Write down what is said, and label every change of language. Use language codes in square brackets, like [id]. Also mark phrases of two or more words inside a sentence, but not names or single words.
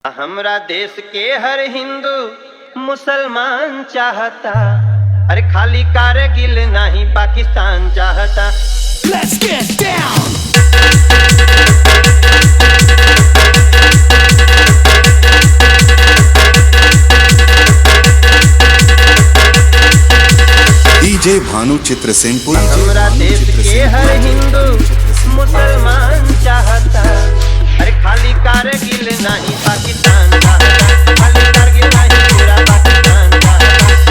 [bho] हमरा देश के हर हिंदू मुसलमान चाहता, अरे खाली कारगिल नहीं पाकिस्तान चाहता। [en] Let's get down. [bho] डीजे भानु चित्र सेनपुर। हमरा देश के हर हिंदू मुसलमान चाहता, अरे खाली कारगिल नहीं पाकिस्तान चाहता, खाली कारगिल नहीं पूरा पाकिस्तान चाहता।